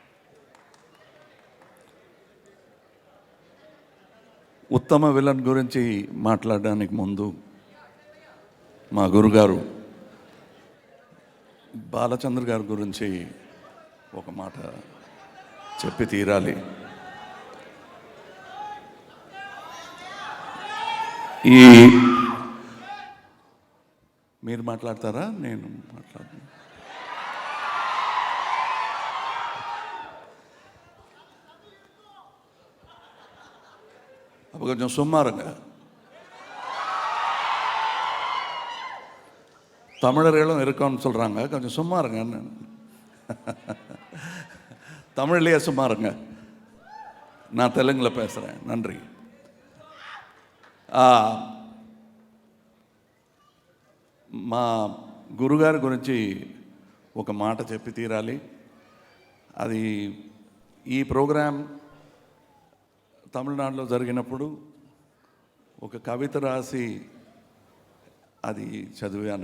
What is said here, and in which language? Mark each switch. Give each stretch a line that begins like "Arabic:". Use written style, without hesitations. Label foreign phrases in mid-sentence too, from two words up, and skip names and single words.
Telugu: ఉత్తమ విలన్ గురించి మాట్లాడడానికి ముందు మా గురుగారు బాలచంద్ర గారి గురించి ఒక మాట చెప్పి తీరాలి. మీరు మాట్లాడతారా? నేను మాట్లాడను.
Tamil: அப்போ கொஞ்சம் சும்மா இருங்க. தமிழர்களும் இருக்கோன்னு சொல்கிறாங்க, கொஞ்சம் சும்மா இருங்கன்னு. தமிழ்லேயே சும்மா இருங்க, நான் தெலுங்கில் பேசுகிறேன். நன்றி.
Telugu: మా గురుగారి గురించి ఒక మాట చెప్పి తీరాలి. అది ఈ ప్రోగ్రాం తమిళనాడులో జరిగినప్పుడు ఒక కవిత రాసి అది చదివాను.